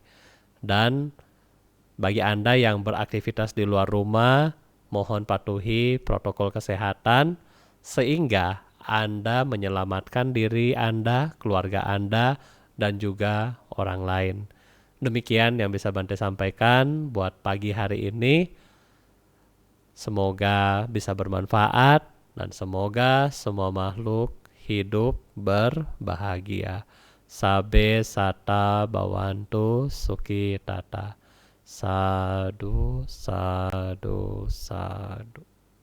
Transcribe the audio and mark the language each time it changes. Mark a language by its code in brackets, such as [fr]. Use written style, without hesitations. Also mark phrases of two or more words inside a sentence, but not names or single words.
[id] Dan bagi Anda yang beraktivitas di luar rumah, mohon patuhi protokol kesehatan sehingga Anda menyelamatkan diri Anda, keluarga Anda, dan juga orang lain. Demikian yang bisa Bante sampaikan buat pagi hari ini. Semoga bisa bermanfaat dan semoga semua makhluk hidup berbahagia. [pi] Sabe sata bawantu suki tata. Sadu, sadu, sadu.